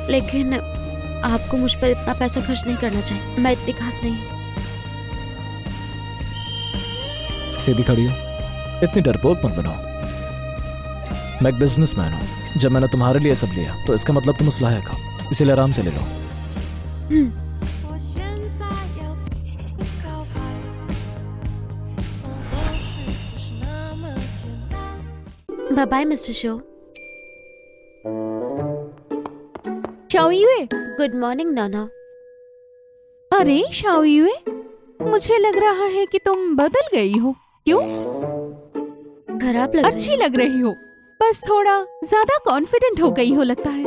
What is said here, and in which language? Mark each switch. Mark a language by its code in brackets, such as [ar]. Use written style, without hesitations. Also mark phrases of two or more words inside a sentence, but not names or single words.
[hi] लेकिन आपको मुझ पर इतना पैसा खर्च नहीं करना चाहिए। मैं इतनी खास नहीं हूँ। सीधी खड़ी हो, इतनी डरपोक मत बनो। मैं एक बिजनेसमैन हूँ। जब मैंने तुम्हारे लिए सब लिया तो इसका मतलब तुम उस लायक हो, इसीलिए आराम से ले लो। [zh] 我现在要告白，懂或许不是那么简单。 [en] Bye bye Mister Sho. शाओयुए, Good morning Nana. [hi] अरे शाओयुए, मुझे लग रहा है कि तुम बदल गई हो। क्यों? खराब लग अच्छी लग रही हो, बस थोड़ा ज्यादा कॉन्फिडेंट हो गई हो लगता है।